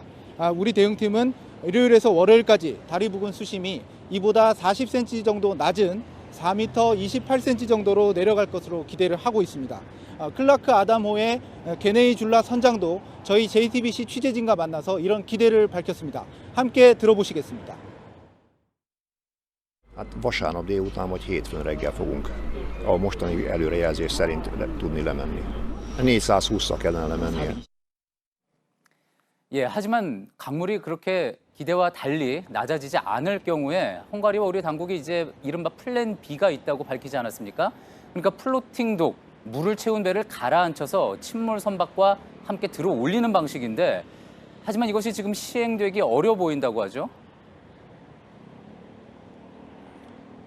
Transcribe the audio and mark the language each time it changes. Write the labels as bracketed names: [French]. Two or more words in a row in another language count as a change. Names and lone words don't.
[Korean] 우리 대응팀은 일요일에서 월요일까지 다리 부근 수심이 이보다 40cm 정도 낮은 4m 28cm 정도로 내려갈 것으로 기대를 하고 있습니다. 클라크 아담호의 게네이 줄라 선장도 저희 JTBC 취재진과 만나서 이런 기대를 밝혔습니다. 함께 들어보시겠습니다. [Hungarian] Hát vasárnap délután vagy hétfőn reggel fogunk a mostani előrejelzés szerint tudni lemenni. 420-szal kellene lemennie. [Korean] 예, 하지만 강물이 그렇게 기대와 달리 낮아지지 않을 경우에 헝가리와 우리 당국이 이제 이른바 플랜 B가 있다고 밝히지 않았습니까? 그러니까 플로팅독, 물을 채운 배를 가라앉혀서 침몰 선박과 함께 들어 올리는 방식인데 하지만 이것이 지금 시행되기 어려워 보인다고 하죠?